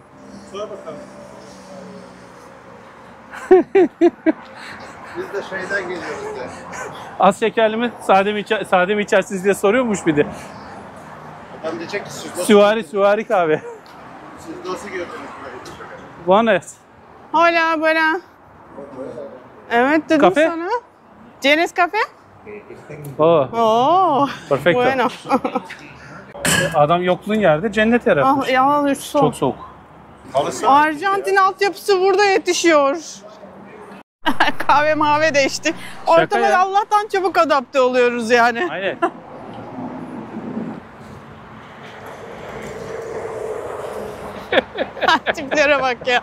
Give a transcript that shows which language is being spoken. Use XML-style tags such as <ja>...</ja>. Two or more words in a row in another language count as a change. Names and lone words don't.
<tr>Sor bakalım. Biz de şeyden geliyoruz de. Az şekerli mi, sade mi içersiniz diye soruyormuş bir de. Adam diyecek ki Süvari kahve. siz nasıl gördünüz böyle?</tr> <es>Buenos. Hola, buena.</es> <tr>Evet, dedim Kafe? sana.</tr> <es>¿Tienes café? Oh, Oo, perfecto. bueno.</es> <tr>Adam yokluğun yerde cennet yaratmış. Ah, ya soğuk. Çok soğuk. Arjantin altyapısı burada yetişiyor. Kahve mavi değişti. Şaka Ortama ya. Allah'tan çabuk adapte oluyoruz yani. Aynen. Tiplere bak ya.</tr>